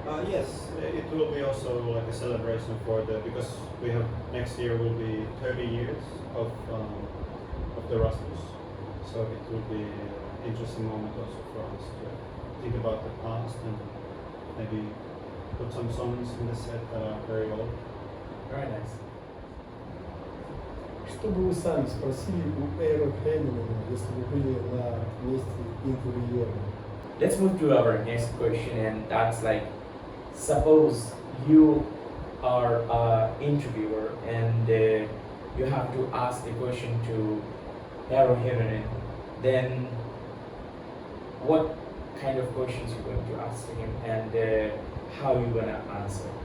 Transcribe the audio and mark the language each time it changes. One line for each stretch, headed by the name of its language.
English: Yes, it will be also like a celebration for because we have next year will be 30 years of the Rasmus, so it will be an interesting moment also for us to think about the past and maybe put some songs in the set that are very old. Very nice.
Russian: Что бы вы сами спросили у Eero Heynonen, если бы были на месте интервьюера?
English: Let's move to our next question, and that's like, suppose you are an interviewer and you have to ask the question to Eero Heynonen, then what kind of questions you're going to ask him, and how you're going to answer?